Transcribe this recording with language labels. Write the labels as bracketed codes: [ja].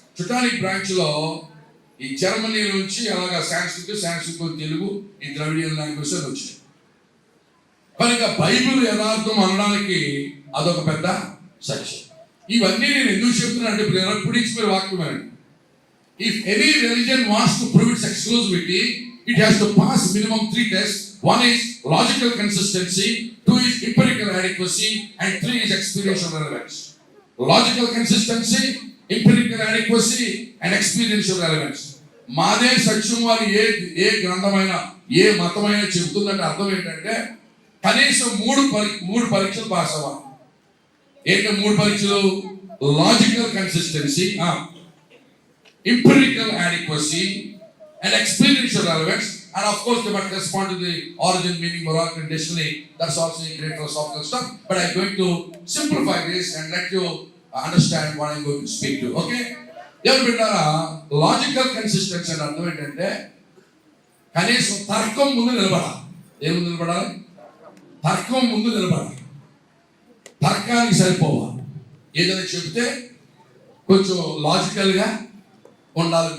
[te] చుటానిక్ branch లో ఈ Germany నుంచి అలాగా సాంస్క్రిట్ తెలుగు, ఈ ద్రవిడియన్ లాంగ్వేజ్ వచ్చింది. కనుక బైబిల్ యథార్థం అనడానికి అదొక పెద్ద సత్యం. ఇవన్నీ నేను ఎందుకు చెప్తున్నా అంటే ఇప్పుడు మీరు వాక్యం అండి. [en] If any religion wants to prove its exclusivity, it has to pass minimum 3 tests. 1 is logical consistency, 2 is empirical adequacy, and 3 is experiential relevance. Logical consistency, empirical adequacy, and experiential relevance. [te] మాదే సత్యం వారి ఏ గ్రంథమైన ఏ మతమైన చెబుతుందంటే అర్థం ఏంటంటే కనీసం 3 పరీక్షలు పాస్ అవ్వాలి. ఏంటంటే 3 పరీక్షలు: [en] Logical consistency, empirical adequacy, and experiential relevance, and of course they must respond to the origin, meaning, morality, and destiny. That's also a great philosophical stuff, but I'm going to simplify this and let you understand what I'm going to speak to. Okay? [te] ఎవరు పెట్టారా? Logical consistency అని అర్థం ఏంటంటే కనీసం తర్కం ముందు నిలబడాలి. ఏ ముందు నిలబడాలి? తర్కం ముందు నిలబడాలి. తర్కానికి సరిపోవాలి. ఏదైనా చెబితే కొంచెం లాజికల్గా ఉండాలి.